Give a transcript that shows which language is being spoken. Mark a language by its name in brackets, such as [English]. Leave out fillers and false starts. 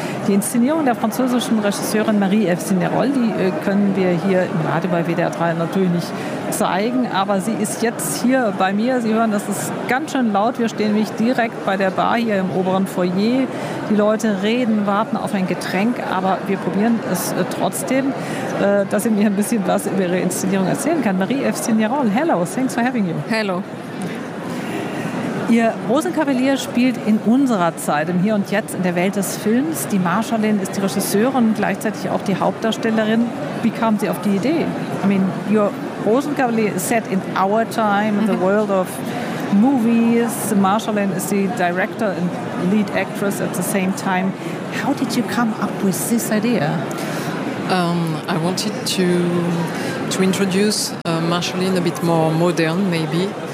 [German] Die Inszenierung der französischen Regisseurin Marie-Ève Cinérol, die können wir hier im Radio bei WDR 3 natürlich nicht zeigen, aber sie ist jetzt hier bei mir. Sie hören, das ist ganz schön laut. Wir stehen nämlich direkt bei der Bar hier im oberen Foyer. Die Leute reden, warten auf ein Getränk, aber wir probieren es trotzdem, dass sie mir ein bisschen was über ihre Inszenierung erzählen kann. [English] Marie-Ève Cinérol, hello, thanks for having you. Hello. [German] Ihr Rosenkavalier spielt in unserer Zeit, im Hier und Jetzt, in der Welt des Films. Die Marschallin ist die Regisseurin und gleichzeitig auch die Hauptdarstellerin. Wie kam sie auf die Idee? [English] I mean, your Rosenkavalier is set in our time, in the world of movies. The Marschallin is the director and lead actress at the same time. How did you come up with this idea? I wanted to introduce Marschallin a bit more modern, maybe.